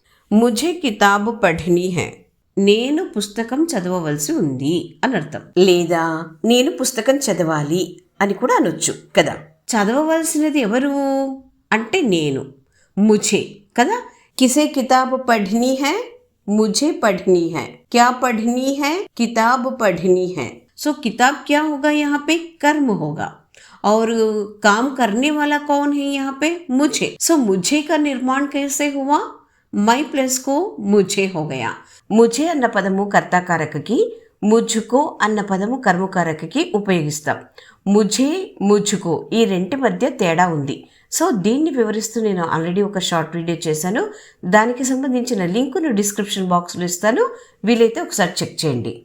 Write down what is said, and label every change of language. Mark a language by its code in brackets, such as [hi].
[hi] ముఝే కితాబు పఠనీ high, [te] నేను పుస్తకం చదవవలసి ఉంది అని అర్థం. లేదా నేను పుస్తకం చదవాలి అని కూడా అనొచ్చు కదా. చదవవలసినది ఎవరు అంటే నేను, ముఝే కదా. [hi] కిసే కితాబ్ పढ़नी है? मुझे पढ़नी है. क्या पढ़नी है? किताब पढ़नी है. सो किताब क्या होगा यहाँ पे? कर्म होगा. और काम करने वाला कौन है यहाँ पे? मुझे. सो मुझे का निर्माण कैसे हुआ? మై ప్లస్ కో ముఝే హో గయా. [te] ముఝే అన్న పదము కర్తాకారకకి, ముఝుకో అన్న పదము కర్మకారకకి ఉపయోగిస్తాం. ముఝే ముఝుకో ఈ రెంటి మధ్య తేడా ఉంది. సో దీన్ని వివరిస్తూ నేను ఆల్రెడీ ఒక షార్ట్ వీడియో చేశాను, దానికి సంబంధించిన లింకును డిస్క్రిప్షన్ బాక్స్లో ఇస్తాను, వీలైతే ఒకసారి చెక్ చేయండి.